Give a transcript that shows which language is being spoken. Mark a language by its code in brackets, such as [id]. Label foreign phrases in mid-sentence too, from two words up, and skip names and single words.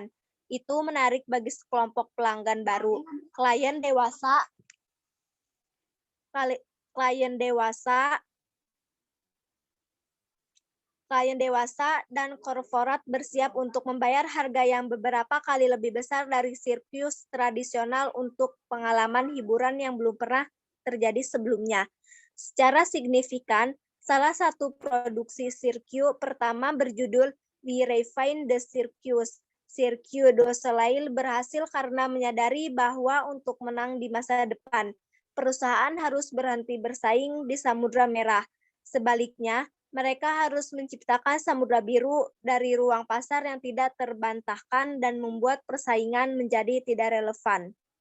[id] Itu menarik bagi sekelompok pelanggan baru, klien dewasa dan korporat bersiap untuk membayar harga yang beberapa kali lebih besar dari sirkus tradisional untuk pengalaman hiburan yang belum pernah terjadi sebelumnya. Secara signifikan, salah satu produksi Cirque pertama berjudul We Refine the Circus. Cirque du Soleil berhasil karena menyadari bahwa untuk menang di masa depan, perusahaan harus berhenti bersaing di Samudra Merah. Sebaliknya, mereka harus menciptakan samudra biru dari ruang pasar yang tidak terbantahkan dan membuat persaingan menjadi tidak relevan.